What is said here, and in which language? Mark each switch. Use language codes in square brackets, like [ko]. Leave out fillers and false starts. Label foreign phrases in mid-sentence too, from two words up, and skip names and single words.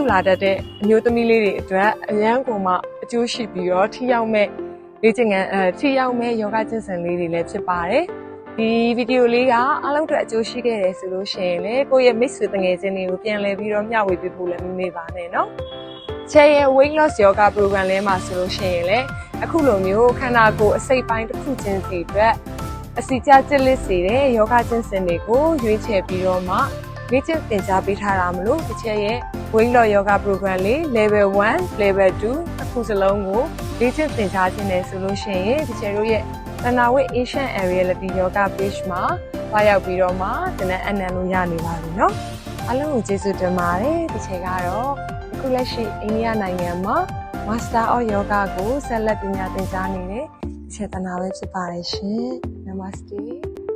[my] လာတတ်တဲ့အမျိုးသမီးလေးတွေအတွက်အရန်ကိုမှအကျိုးရှိပြီးတော့ထိရောက်မဲ့လေ့ကျင့်ခန်းထိရောက်မဲ့ယောဂကျင့်စဉ်လေးတွေလည်းဖြစ်ပါတယ်ဒီဗီဒီယိုလေးကအားလုံးအတွက်အကျိုးရှိခဲ့တယ်ဆိုလို့ ရှိရင်လည်းကိုယ့်ရဲ့မိတ်ဆွေတငယ်ချင်းတွေကိုပြန်လည်ပြီးတော့မျှဝေပေးဖို့လည်းမမေ့ပါနဲ့နော်ချဲရဲ့ [en] weight loss yoga program [my] လဲမှာဆိုလို့ရှိရင်လည်းအခု လိုမျိုးခန္ဓာကိုယ်အစိတ်ပိုင်းတစ်ခုချင်းစီအတွက်အစီကျကျစ်လစ်စေတဲ့ယောဂကျင့်စဉ်တွေကိုရွေးချယ် ပြီးတော့မှလေ့ကျင့်သင်ကြားပေးထားတာမလို့ဒီချဲရဲ့ [en] weight loss yoga program [my] လေး [en] level 1 level 2 [my] အခုစလုံးကိုလေ့ကျင့်သင်ကြားခြင်းနဲ့ဆိုလို့ရှိရင်ဒီချဲတို့ရဲ့တဏ္ဍဝိ Asian Reality Yoga Page မှာတွားရောက်ပြီးတော့မှသင်တဲ့အနံလို့ရနေပါပြီเนาะအားလုံးကိုကျေးဇူးတင်ပါတယ်ဒီချဲကတော့အခုလက်ရှိအိန္ဒိယနိုင်ငံမှာ Master of Yoga ကိုဆက်လက်ပညာသင်ကြားနေတဲ့ဒီချဲတဏ္ဍပဲဖြစ်ပါတယ်ရှင် Namaste